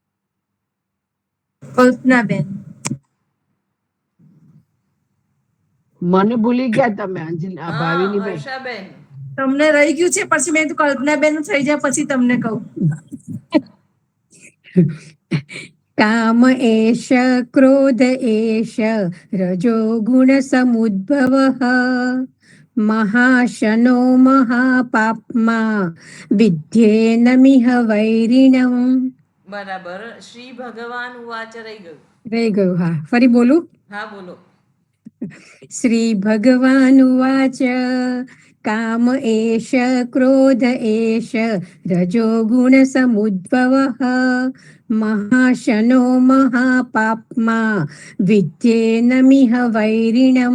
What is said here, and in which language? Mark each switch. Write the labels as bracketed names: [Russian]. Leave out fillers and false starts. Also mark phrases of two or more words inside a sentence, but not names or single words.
[Gujarati] કલ્પનાબેન? મને ભૂલી ગયા તમે હા ભાવિની બેન. હર્ષાબેન. તમને રહી ગયું છે પછી મેં કીધું કલ્પનાબેન નું થઈ જાય પછી તમને કહું. [Sanskrit] काम एष क्रोध एष रजो गुणसमुद्भवः महाशनो महापाप्मा विद्येनमिह वैरिणम्. [Gujarati] બરાબર. [Sanskrit] श्री भगवान उवाच [Gujarati] રહી ગયું. રહી ગયું. હા, ફરી બોલું. હા બોલો. [Sanskrit] श्री भगवान उवाच काम एष क्रोध एष रजो गुण समुद्भवः महाशनो महापाप्मा विद्ध्येनमिह वैरिणम्.